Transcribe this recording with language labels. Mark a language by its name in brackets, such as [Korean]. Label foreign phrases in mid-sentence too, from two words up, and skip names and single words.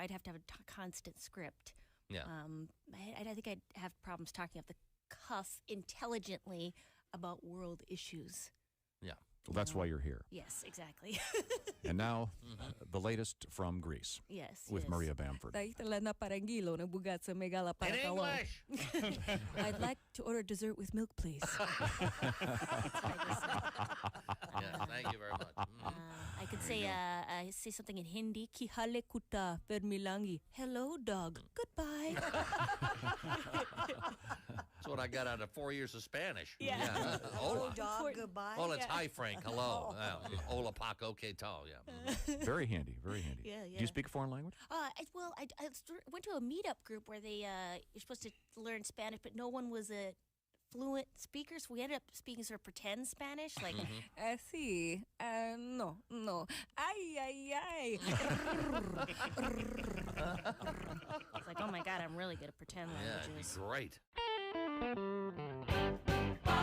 [English] I'd have to have a constant script. Yeah. I think I'd have problems talking off the cuff intelligently about world issues. Yeah. Well, that's why you're here. Yes, exactly. And now, the latest from Greece. Yes, With yes. Maria Bamford. Na parangilo ng bugat sa megala para kalong. I'd like to order dessert with milk, please. Yeah, thank you very much. I could say say something in Hindi. Kihale kuta permilangi. Hello, dog. Goodbye. That's what I got out of 4 years of Spanish. Yeah. [Spanish] Hola. [English] Dog, goodbye. Oh, it's hi, Frank. Hello. [Spanish] Hola, Paco. Que tal? [English] Yeah. Very handy, very handy. Yeah, Do you speak a foreign language? Well, I went to a meetup group where you're supposed to learn Spanish, but no one was a fluent speaker, so we ended up speaking sort of pretend Spanish, like, sí, no, ay, ay, ay. It's like, oh my God, I'm really good at pretend languages. Yeah, it'd be great.